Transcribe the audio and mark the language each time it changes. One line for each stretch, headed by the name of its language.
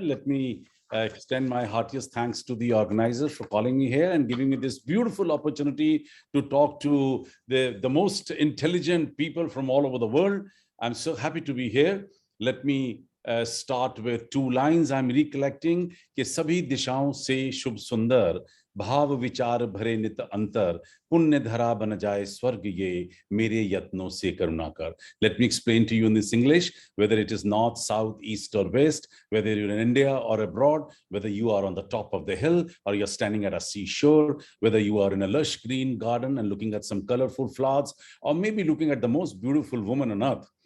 English: Let me extend my heartiest thanks to the organizers for calling me here and giving me this beautiful opportunity to talk to the most intelligent people from all over the world. I'm so happy to be here. Let me start with 2 lines I'm recollecting.
Hindi: कि सभी दिशाओं से शुभ सुंदर भाव विचार भरे नित अंतर, पुण्य धरा बन जाए स्वर्ग ये, मेरे यत्नों से करुणा कर.
English: Let me explain to you in this English, whether it is north, south, east or west, whether you're in India or abroad, whether you are on the top of the hill or you're standing at a seashore, whether you are in a lush green garden and looking at some colorful flowers, or maybe looking at the most beautiful woman on earth.